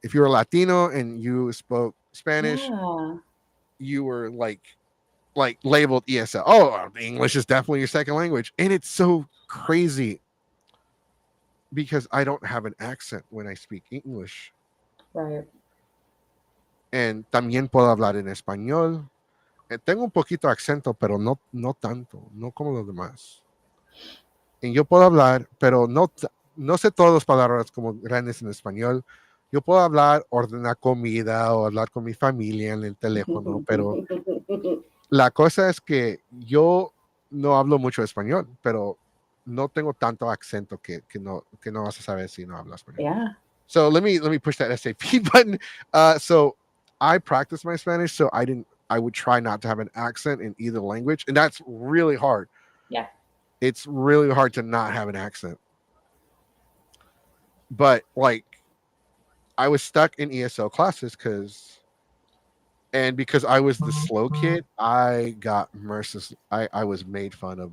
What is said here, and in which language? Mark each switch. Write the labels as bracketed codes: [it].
[en] If you're a Latino and you spoke Spanish, Yeah. you were like labeled ESL. Oh, English is definitely your second language. And it's so crazy because I don't have an accent when I speak English. Right. [es] And también puedo hablar en español. Tengo un poquito de acento, pero no tanto, no como los demás. Y yo puedo hablar, pero no sé todas las palabras como grandes en español. Yo puedo hablar, ordenar comida o hablar con mi familia en el teléfono, pero la cosa es que yo no hablo mucho español, pero no tengo tanto acento que no vas a saber si no hablo español. [en] Yeah. So let me push that SAP button. So I practice my Spanish, so I would try not to have an accent in either language, and that's really hard. Yeah. It's really hard to not have an accent. But like I was stuck in ESL classes because I was the slow kid, I got I was made fun of